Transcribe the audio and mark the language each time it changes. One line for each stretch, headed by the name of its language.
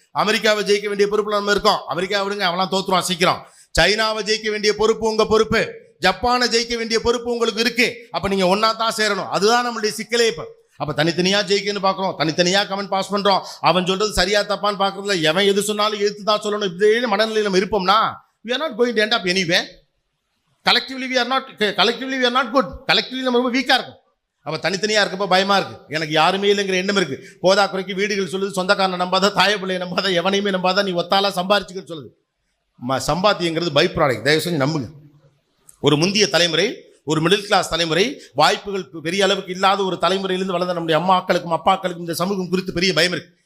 Tamil: அமெரிக்காவை ஜெயிக்க வேண்டிய பொறுப்புல நம்ம இருக்கோம். அமெரிக்கா விடுங்க, அவெல்லாம் தோத்துருவான் சீக்கிரம். சைனாவை ஜெயிக்க வேண்டிய பொறுப்பு உங்க பொறுப்பு. ஜப்பானை ஜெயிக்க வேண்டிய பொறுப்பு உங்களுக்கு இருக்கு. அப்ப நீங்க ஒன்னா தான் சேரணும். அதுதான் நம்மளுடைய சிக்கலே. இப்ப அப்ப தனித்தனியா ஜெயிக்கன்னு பாக்குறோம், தனித்தனியா கமெண்ட் பாஸ் பண்றோம். அவன் சொல்றது சரியா தப்பான்னு பாக்குறதுல எவன் எது சொன்னாலும் எதிர்த்து தான் சொல்லணும். இப்படியே மனநிலையில் நம்ம இருப்போம்னா
English: we are not going to end up anywhere. Collectively we are not good.
Tamil: Collectively நம்ம ரொம்ப வீக்கா இருக்கும். அப்ப தனித்தனியா இருக்கப்ப பயமா இருக்கு. எனக்கு யாருமே இல்லைங்கிற எண்ணம் இருக்கு. போதா குறைக்கு வீடுகள் சொல்லுது, சொந்தக்காரனை நம்பாத, தாய பிள்ளையை நம்பாத, எவனையுமே நம்பாத, நீ ஒத்தாலா சம்பாரிச்சுக்கன்னு சொல்லுது. சம்பாத்தியங்கிறது பை ப்ராடக்ட். தயவு செஞ்சு நம்புங்க. ஒரு முந்தைய தலைமுறை, ஒரு மிடில் கிளாஸ் தலைமுறை, வாய்ப்புகள் பெரிய அளவுக்கு இல்லாத ஒரு தலைமுறையிலிருந்து வளர்ந்த நம்முடைய அம்மாக்களுக்கும் அப்பாக்களுக்கும் இந்த சமூகம் குறித்து பெரிய பயம் இருக்கு.